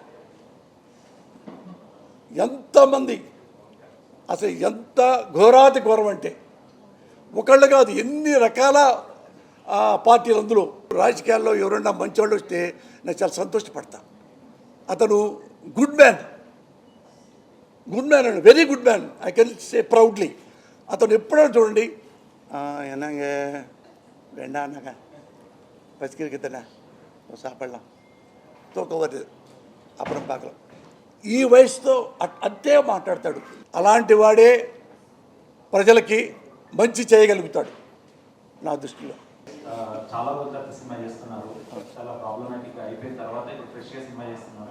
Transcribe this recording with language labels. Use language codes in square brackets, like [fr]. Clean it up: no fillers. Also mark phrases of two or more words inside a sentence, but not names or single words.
[te] ఎంతమంది అసలు ఎంత ఘోరాతి ఘోరం అంటే ఒకళ్ళు కాదు, ఎన్ని రకాల పార్టీలు. అందులో రాజకీయాల్లో ఎవరైనా మంచివాళ్ళు వస్తే నేను చాలా సంతోషపడతా. అతను [en] good man [te] అండి, [en] very good man. I can say proudly. [te] అతను ఎప్పుడైనా చూడండి [ta] என்னங்க வேண்டானாங்க பசிக்கிறதுனா சாப்பிடலாம், தூக்கம் வருது, అప్పుడు பார்க்கலாம். [te] ఈ వయసుతో అంతే మాట్లాడతాడు. అలాంటి వాడే ప్రజలకి మంచి చేయగలుగుతాడు నా దృష్టిలో. చాలా రోజుల తర్వాత సినిమా చేస్తున్నారు. చాలా ప్రాబ్లమాటిక్ అయిపోయిన తర్వాత ఇప్పుడు ఫ్రెష్గా సినిమా చేస్తున్నారు.